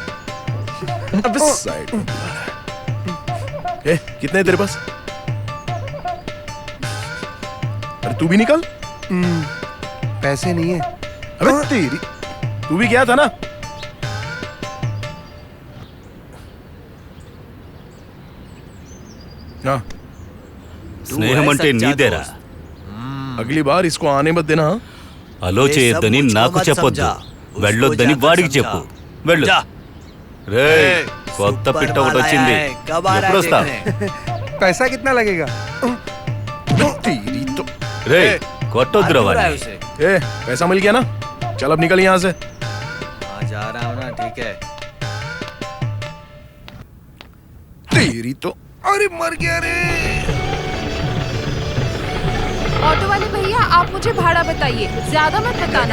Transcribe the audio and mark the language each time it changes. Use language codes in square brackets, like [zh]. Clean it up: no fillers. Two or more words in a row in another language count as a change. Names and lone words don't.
[hi] अबे साइड में बुला रहा है। कितने हैं तेरे पास? अरे तू भी निकल। पैसे नहीं है। अबे तेरी, तू भी गया था ना? हाँ, [te] స్నేహం అంటే నీదేరా. [hi] अगली बार इसको आने मत देना. [te] అలో చేయొద్దని నాకు చెప్పొద్దు, వెళ్ళొద్దని వాడికి చెప్పు. వెళ్ళు. రేయ్, కొత్త పిట్ట ఒకటి వచ్చింది, ఎప్పుడు వస్తావు? [hi] पैसा कितना लगेगा? [te] రేయ్, కొట్టొద్దురా వాడిని. [hi] पैसा मिल गया ना? चल अब निकल यहाँ से। जा रहा हूँ ना, ठीक है। तेरी तो, अरे मर गया रे। ऑटो वाले भैया, आप मुझे भाड़ा बताइए, ज्यादा मत बताना।